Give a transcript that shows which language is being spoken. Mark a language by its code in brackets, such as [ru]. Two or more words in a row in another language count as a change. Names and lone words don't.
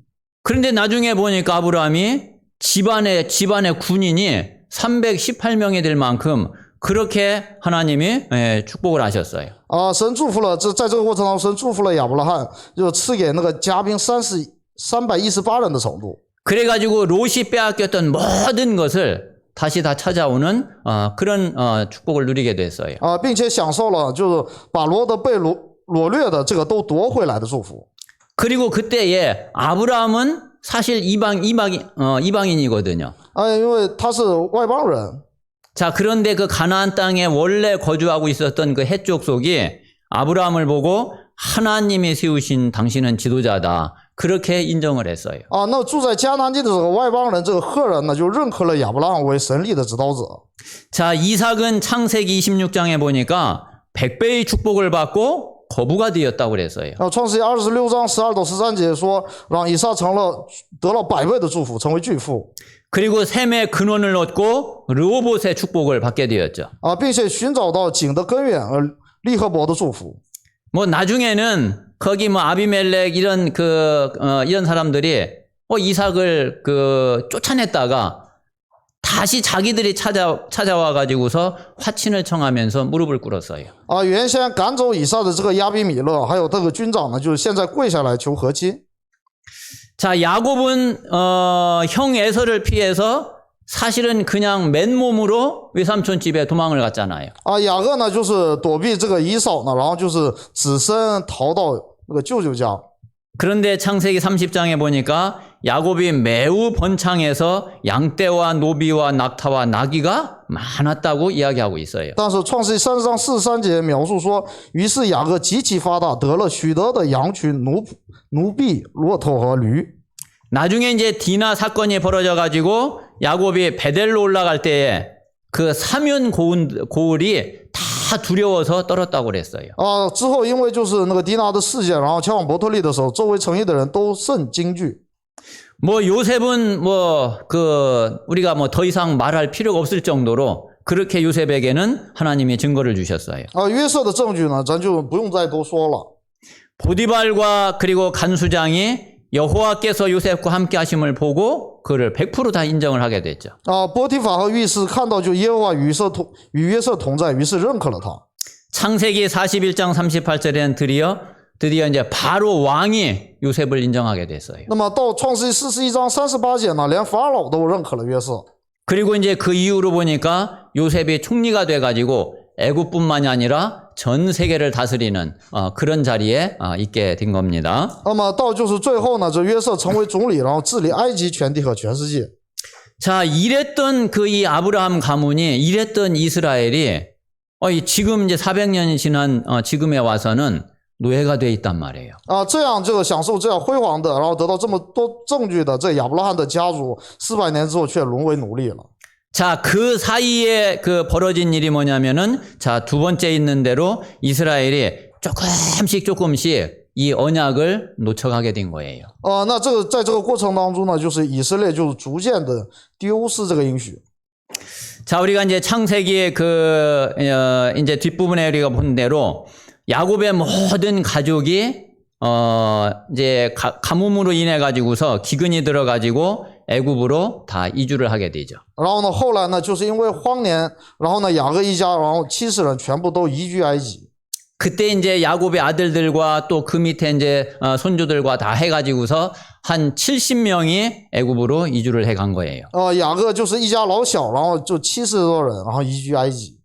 [ko] 그런데 나중에 보니까 아브라함이 집안의 군인이 318명이 될 만큼 그렇게 하나님이 축복을 하셨어요. [zh] 神祝福了在这个过程当中，神祝福了亚伯拉罕，就赐给那个家兵318人的程度。 [ko] 그래가지고 롯이 빼앗겼던 모든 것을 다시 다 찾아오는 그런 축복을 누리게 됐어요. [zh] 并且享受了就是把罗德被掳掠的这个都夺回来的祝福。 [ko] 그리고 그때에 아브라함은 사실 이방인이거든요. [zh] 因为他是外邦人。 [ko] 자, 그런데 그 가나안 땅에 원래 거주하고 있었던 그 해족속이 아브라함을 보고 하나님이 세우신 당신은 지도자다. 그렇게 인정을 했어요. [zh] 那住在迦南地的这个外邦人，这个赫人呢，就认可了亚伯拉罕为神力的指导者。 [ko] 자, 이삭은 창세기 26장에 보니까 100배의 축복을 받고 거부가 되었다고 그랬어요. [zh] 创世纪26章12到13节说，让以撒得了100倍的祝福，成为巨富。 [ko] 그리고 셈의 근원을 얻고 르호봇의 축복을 받게 되었죠. [zh] 并且寻找到井的根源， 利和伯的祝福。 [ko] 뭐 나중에는 거기 뭐 아비멜렉 이런 이런 사람들이 이삭을 쫓아냈다가 다시 자기들이 찾아와 가지고서 화친을 청하면서 무릎을 꿇었어요. [zh] 原先赶走以撒的这个亚比米勒，还有这个军长呢，就是现在跪下来求和亲。 [ko] 자, 야곱은 형 에서를 피해서 사실은 그냥 맨몸으로 외삼촌 집에 도망을 갔잖아요. [zh] 雅各呢就是躲避这个以扫呢，然后就是只身逃到那个舅舅家。 [ko] 그런데 창세기 30장에 보니까 야곱이 매우 번창해서 양떼와 노비와 낙타와 나귀가 많았다고 이야기하고 있어요. [zh] 但是创世记30章43节描述说，于是雅各极其发达，得了许多的羊群、奴婢、骆驼和驴。 [ko] 나중에 이제 디나 사건이 벌어져 가지고 야곱이 베델로 올라갈 때에 그 사면 고울이 다 두려워서 떨었다고 그랬어요. [zh] 之后因为就是那个迪拿的事件，然后前往伯特利的时候，周围城邑的人都甚惊惧。 [ko] 뭐 요셉은 우리가 더 이상 말할 필요가 없을 정도로 그렇게 요셉에게는 하나님이 증거를 주셨어요. [zh] 约瑟的证据呢，咱就不用再多说了。 [ko] 보디발과 그리고 간수장이 여호와께서 요셉과 함께 하심을 보고 그를 100% 다 인정을 하게 됐죠. [zh] 波提法和狱士看到就耶和华与约瑟同在，于是认可了他。 [ko] 창세기 41장 38절에는 드디어 이제 바로 왕이 요셉을 인정하게 됐어요. [zh] 那么到创世记41章38节呢，连法老都认可了约瑟。 [ko] 그리고 이제 그 이후로 보니까 요셉이 총리가 돼가지고 애굽뿐만이 아니라 전 세계를 다스리는 그런 자리에 있게 된 겁니다. [zh] 那么到就是最后呢，这约瑟成为总理，然后治理埃及全地和全世界。 [ko] 자, 이랬던 이 아브라함 가문이 이랬던 이스라엘이 지금 이제 400년이 지난 지금에 와서는 노예가 돼 있단 말이에요. [zh] 这样这个享受这样辉煌的，然后得到这么多证据的这亚伯拉罕的家族，400年之后却沦为奴隶了。 [ko] 자, 그 사이에 벌어진 일이 뭐냐면은, 자, 두 번째 있는 대로 이스라엘이 조금씩 이 언약을 놓쳐가게 된 거예요. [zh] 那这个在这个过程当中呢，就是以色列就逐渐的丢失这个应许。 [ko] 자, 우리가 이제 창세기의 이제 뒷부분에 우리가 본 대로 야곱의 모든 가족이 이제 가뭄으로 인해 가지고서 기근이 들어 가지고 애굽으로 다 이주를 하게 되죠. [zh] 然后呢，后来呢，就是因为荒年，然后呢，雅各一家，然后70人全部都移居埃及。 [ko] 그때 이제 야곱의 아들들과 또 그 밑에 이제 손주들과 다 해가지고서 한 70명이 애굽으로 이주를 해간 거예요. [zh] 雅各就是一家老小，然后就70多人，然后移居埃及。